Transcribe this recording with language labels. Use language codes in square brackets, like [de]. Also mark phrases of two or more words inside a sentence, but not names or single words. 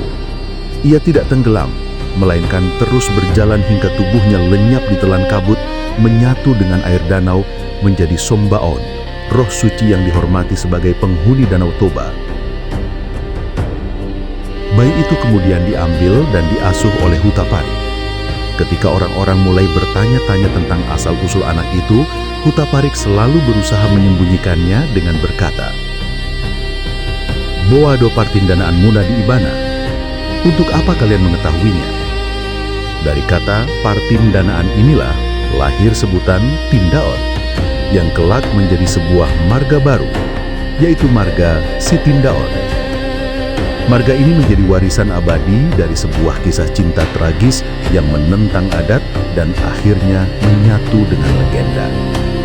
[id] Ia tidak tenggelam, melainkan terus berjalan hingga tubuhnya lenyap di telan kabut, menyatu dengan air danau menjadi Sombaon, roh suci yang dihormati sebagai penghuni Danau Toba. Bayi itu kemudian diambil dan diasuh oleh Hutapari. Ketika orang-orang mulai bertanya-tanya tentang asal-usul anak itu, Hutaparik selalu berusaha menyembunyikannya dengan berkata, [bbc] "Boa do partindanaan muna di Ibana. [id] Untuk apa kalian mengetahuinya?" Dari kata partindanaan inilah lahir sebutan Tindaon, yang kelak menjadi sebuah marga baru, yaitu marga Sitindaon. Marga ini menjadi warisan abadi dari sebuah kisah cinta tragis yang menentang adat dan akhirnya menyatu dengan legenda.